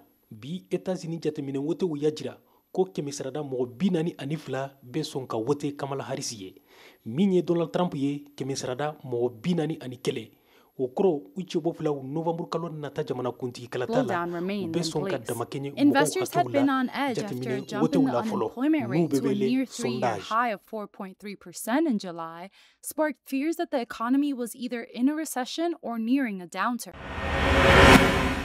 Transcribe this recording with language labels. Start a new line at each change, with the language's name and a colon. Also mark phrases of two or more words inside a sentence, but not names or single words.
Bambara: Bi États-Unis jateminɛ wotew y'a jira ko 100 mɔgɔ 42 bɛ sɔn ka wote Kamala Harris ye. Min ye Donald Trump ye 100 mɔgɔ 41. O kɔrɔ u cɛbɔ filaw November kalo nata jamana kuntigi kalata la u bɛ sɔn ka damakɛɲɛ mɔgɔw hakɛw la jateminɛ wotew la fɔlɔ n'u bɛ wele sondage.
English: High of 4.3% in July sparked fears that the economy was either in a recession or nearing a downturn.